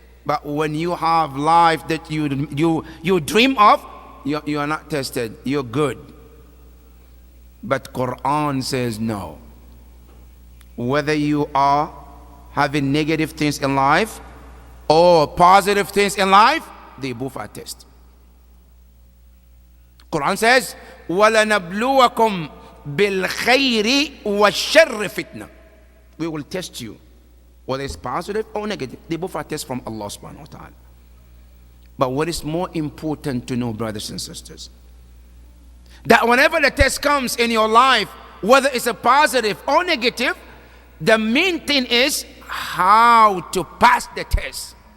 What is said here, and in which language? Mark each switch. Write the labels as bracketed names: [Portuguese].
[English] But when you have life that you dream of, you are not tested, you're good. But Quran says no. Whether you are having negative things in life or positive things in life, they both are tests. [Arabic] Quran says, وَلَنَبْلُوَكُمْ بِالْخَيْرِ وَالشَّرِّ فِتْنَةً. [English] We will test you, whether it's positive or negative. They both are tests from Allah subhanahu wa ta'ala. But what is more important to know, brothers and sisters, that whenever the test comes in your life, whether it's a positive or negative, the main thing is how to pass the test.